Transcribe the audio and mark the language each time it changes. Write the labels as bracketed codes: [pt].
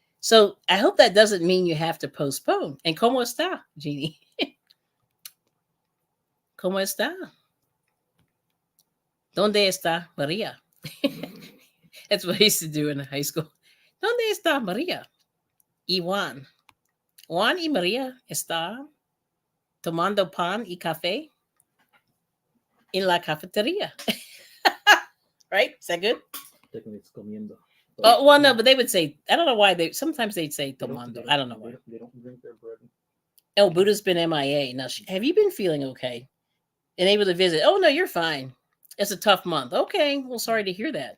[en] So I hope that doesn't mean you have to postpone. And [es] cómo está, [en] Jeannie? [es] ¿Cómo está? ¿Dónde está Maria? [en] That's what I used to do in high school. [es] ¿Dónde está Maria? Y Juan. Juan y Maria está tomando pan y café en la cafetería. [en] Right? Is that good? Technically, it's comiendo. Oh, well, no, but they would say, I don't know why sometimes they'd say tomando. I don't know why. They don't drink their bread. Oh, Buddha's been MIA. Now, have you been feeling okay? And able to visit? Oh, no, you're fine. It's a tough month. Okay. Well, sorry to hear that.